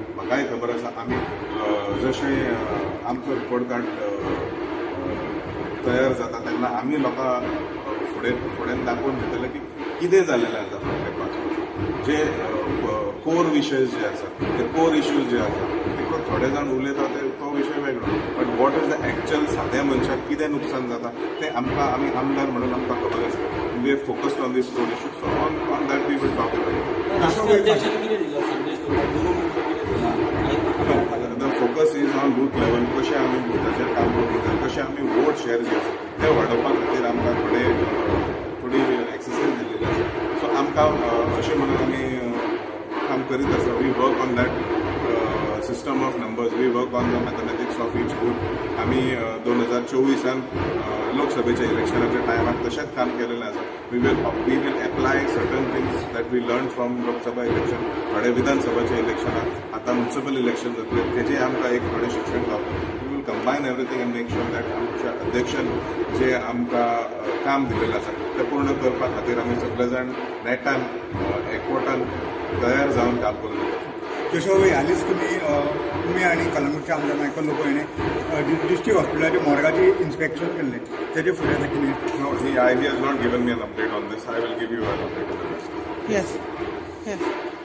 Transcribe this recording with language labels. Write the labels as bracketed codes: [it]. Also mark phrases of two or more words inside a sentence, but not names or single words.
[kok] म्हाकाय खबर आसा आमी जशें आमचो रिपोर्ट कार्ड तयार जाता तेन्ना आमी लोकां फुडें दाखोवन दितले की कितें जाल्लेलें आसा फाटले 5 वर्सां. जे कोर विशय जे आसा ते [en] core issues [kok] जे आसा ते थोडे जाण उलयता तो विशय वेगळो. [en] But what is the actual [kok] साद्या मनशाक कितें नुकसान जाता तें आमकां आमी आमदार म्हणून आमकां खबर आसा. [en] We have focused on these core issues. So on that we will talk about. The focus is on booth level. [kok] कशें आमी बुथाचेर काम करूंक जाय, कशें आमी [en] vote share [kok] जे आसा ते वाडोवपा खातीर आमकां थोडी एक्सरसायज दिल्ली आसा. सो आमकां अशें म्हणून आमी काम करीत आसा. [en] We work on that system of numbers. We work on the mathematics of each booth. [kok] आमी 2024 लोकसभेच्या इलेक्शनाच्या टायमार तशेंच काम केलेलें आसा. [en] We will apply certain things that we learn from Lok Sabha election. [kok] थोडे विधानसभाच्या इलेक्शनाक आतां [en] municipal election [kok] जातले तेजें आमकां एक थोडें शिक्षण गावता. [en] We will combine everything and make sure that [kok] आमच्या अध्यक्षान जे आमकां काम दिलेलें आसा तें पूर्ण करपा खातीर आमी सगळे जाण नेटान एकवटान तयार जावन काम करून दितात. केशवभाई हालींच तुम्ही आणि कलंगूटचे आमदार मायकल लोबोयने डिस्ट्रिक्ट हॉस्पिटलाचे मॉर्गाचे इन्स्पेक्शन केल्लें तेजे फुडें आतां कितें? [en] No, he has not given me an update on this. I will give you an update on this. Yes. Yes.